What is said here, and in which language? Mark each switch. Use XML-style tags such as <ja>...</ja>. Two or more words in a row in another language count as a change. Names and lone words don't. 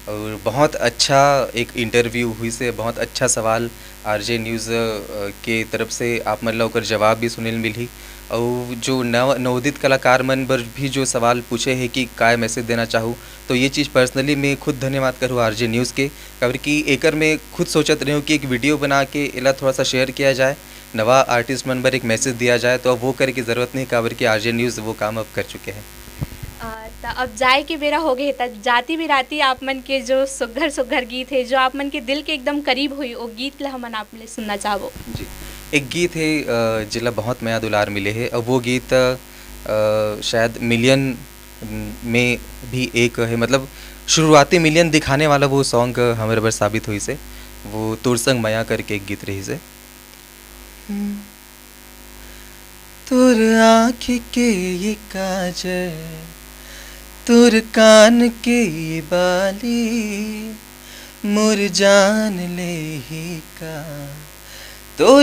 <hne>और बहुत अच्छा एक इंटरव्यू हुई से बहुत अच्छा सवाल आरजे न्यूज़ के तरफ से आप मतलब ओकर जवाब भी सुने मिली और जो नवोदित कलाकार मन बर भी जो सवाल पूछे है कि काय मैसेज देना चाहूँ तो ये चीज़ पर्सनली मैं खुद धन्यवाद करूँ आरजे न्यूज़ के काबर कि एकर में खुद सोचत रहे कि एक वीडियो बना के एला थोड़ा सा शेयर किया जाए नवा आर्टिस्ट मन बर एक मैसेज दिया जाए तो अब वो करे की ज़रूरत नहीं काबर कि आरजे न्यूज़ वो काम अब कर चुके हैं। त अब जाए के बेरा हो गए त जाती बिराती आप मन के जो सुघर सुघर गीत है जो आप मन के दिल के एकदम करीब हुई वो गीत ला हमन आप ले सुनना चाहबो। जी एक गीत है जिला बहुत नया दुलार मिले है और वो गीत शायद मिलियन में भी एक है मतलब शुरुआती मिलियन दिखाने वाला वो सॉन्ग हमारे बर साबित हुई से वो तोर संग माया करके एक गीत रही से तोर आँख के ये काजल तोर कान के ये बाली मोर जान ले ही का तोर</hne>